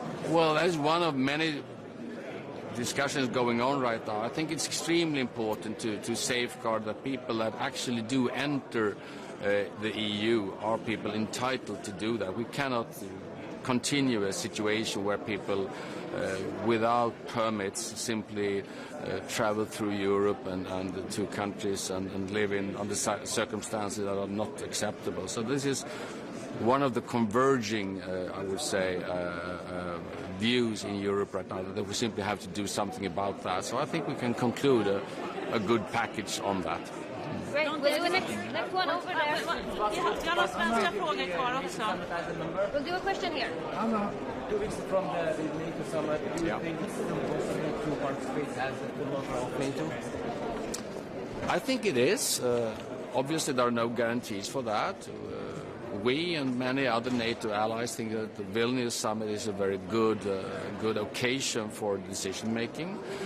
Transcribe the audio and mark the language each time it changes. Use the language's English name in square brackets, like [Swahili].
[English] Well, that's one of many discussions going on right now. I think it's extremely important to safeguard that people that actually do enter the EU are people entitled to do that. We cannot continue a situation where people without permits simply travel through Europe and to countries and live under circumstances that are not acceptable. So this is one of the converging, I would say, views in Europe right now, that we simply have to do something about that. So I think we can conclude a good package on that. Great. We'll do next one over there. [Swedish] Jag har svenska frågor kvar också. [English] We'll do a question here. 2 weeks from the NATO summit, do you think it's still possible to participate as a member of NATO? I think it is. Obviously, there are no guarantees for that. We and many other NATO allies think that the Vilnius summit is a very good occasion for decision making.